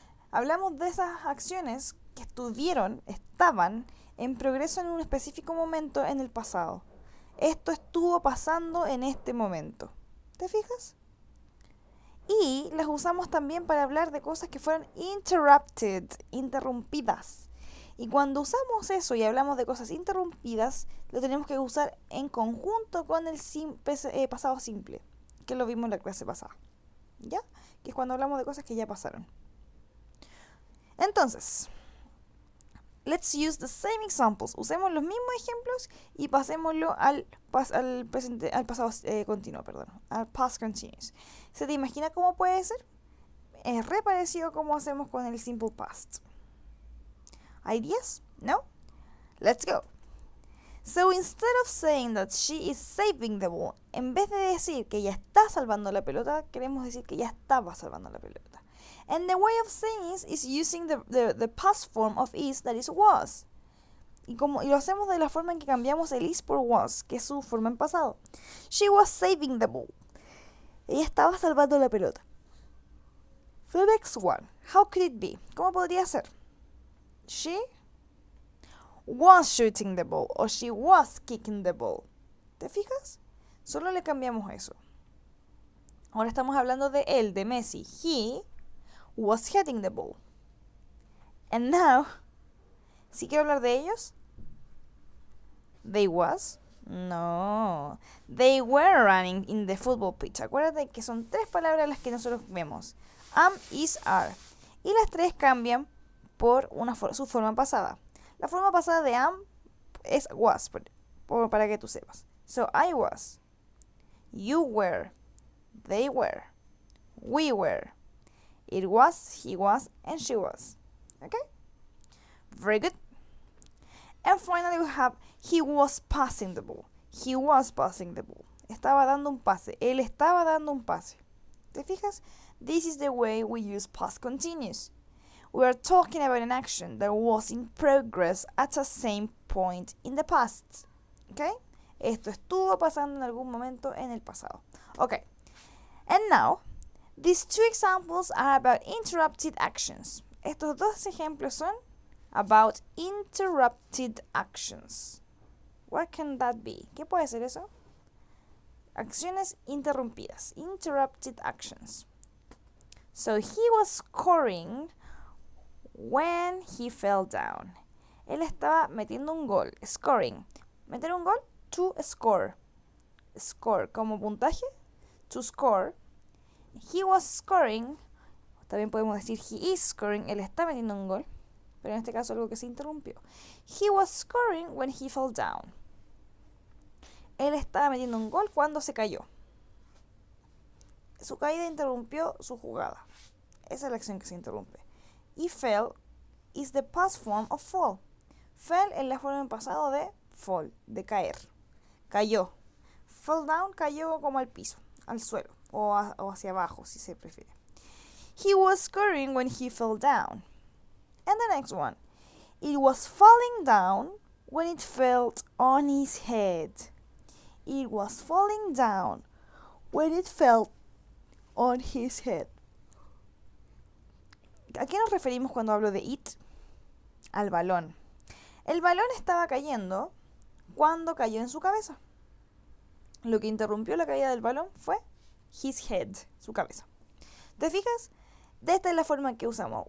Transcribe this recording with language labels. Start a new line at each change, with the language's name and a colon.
Spanish: Hablamos de esas acciones que estaban en progreso en un específico momento en el pasado. Esto estuvo pasando en este momento. ¿Te fijas? Y las usamos también para hablar de cosas que fueron interrumpidas. Y cuando usamos eso y hablamos de cosas interrumpidas, lo tenemos que usar en conjunto con el pasado simple, que lo vimos en la clase pasada. ¿Ya? Que es cuando hablamos de cosas que ya pasaron. Entonces,
English: let's use the same examples.
Spanish: Usemos los mismos ejemplos y pasémoslo al pasado continuo, al past continuous. ¿Se te imagina cómo puede ser? Es re parecido como hacemos con el simple past. Ideas? No?
English: Let's go. So instead of saying that she is saving the ball,
Spanish: en vez de decir que ella está salvando la pelota, queremos decir que ella estaba salvando la pelota.
English: And the way of saying is using the past form of is, that is was.
Spanish: Y lo hacemos de la forma en que cambiamos el is por was, que es su forma en pasado.
English: She was saving the ball.
Spanish: Ella estaba salvando la pelota.
English: The next one. How could it be?
Spanish: ¿Cómo podría ser?
English: She was shooting the ball o she was kicking the ball.
Spanish: ¿Te fijas? Solo le cambiamos eso. Ahora estamos hablando de él, de Messi.
English: He was hitting the ball. And now,
Spanish: ¿sí quiero hablar de ellos?
English: They was. No. They were running in the football pitch.
Spanish: Acuérdate que son tres palabras las que nosotros vemos. Am, is, are. Y las tres cambian por su forma pasada. La forma pasada de am es was, para que tú sepas.
English: So, I was. You were. They were. We were. It was, he was, and she was. Okay? Very good. And finally we have he was passing the ball. He was passing the ball.
Spanish: Estaba dando un pase. Él estaba dando un pase. ¿Te fijas?
English: This is the way we use past continuous. We are talking about an action that was in progress at a same point in the past. Okay?
Spanish: Esto estuvo pasando en algún momento en el pasado. Okay.
English: And now, these two examples are about interrupted actions.
Spanish: Estos dos ejemplos son
English: about interrupted actions. What can that be?
Spanish: ¿Qué puede ser eso? Acciones interrumpidas.
English: Interrupted actions. So he was scoring when he fell down.
Spanish: Él estaba metiendo un gol.
English: Scoring.
Spanish: Meter un gol,
English: to score.
Spanish: Score como puntaje.
English: To score. He was scoring.
Spanish: También podemos decir
English: he is scoring.
Spanish: Él está metiendo un gol. Pero en este caso algo que se interrumpió.
English: He was scoring when he fell down.
Spanish: Él estaba metiendo un gol cuando se cayó. Su caída interrumpió su jugada. Esa es la acción que se interrumpe.
English: Y fell is the past form of fall.
Spanish: Fell es la forma en pasado de fall, de caer. Cayó. Fell down, cayó como al piso, al suelo, o hacia abajo, si se prefiere.
English: He was scoring when he fell down. And the next one. It was falling down when it fell on his head. It was falling down when it fell on his head.
Spanish: ¿A qué nos referimos cuando hablo de it? Al balón. El balón estaba cayendo cuando cayó en su cabeza. Lo que interrumpió la caída del balón fue his head, su cabeza. ¿Te fijas? De esta es la forma que usamos.